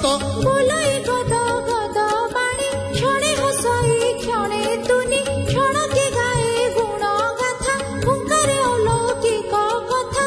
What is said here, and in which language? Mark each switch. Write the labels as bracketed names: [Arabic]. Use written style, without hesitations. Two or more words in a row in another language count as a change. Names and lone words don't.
[Odia] ବୋଲାଇ ଗଦ ଗଦ ବାଣୀ କ୍ଷଣେ ହସଇ କ୍ଷଣେ ତୁନି କ୍ଷଣ କେ ଗାଏ ଗୁଣ ଗାଥା ହୁଙ୍କାର ଅଲୌକିକ କଥା